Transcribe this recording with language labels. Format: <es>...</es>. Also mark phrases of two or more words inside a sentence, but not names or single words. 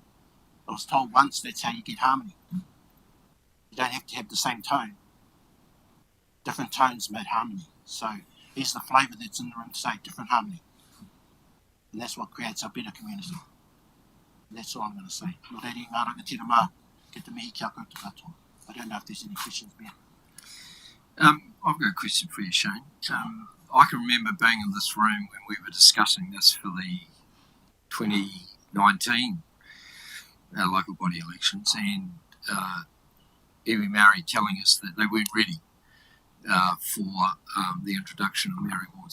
<en>I was told once that's how you get harmony. You don't have to have the same tone. Different tones make harmony. So here's the flavour that's in the room today, different harmony. And that's what creates a better community. And that's all I'm going to say.</en> <mi>Nō reira ngā rangatira mā, ki te mihi ki a koutou katoa.</mi> <en>I don't know if there's any questions there. I've got a question for you, Shane. I can remember being in this room when we were discussing this for the 2019 local body elections, and</en> <mi>Iwi Māori</mi> <en>telling us that they weren't ready for the introduction of Māori wards.</en>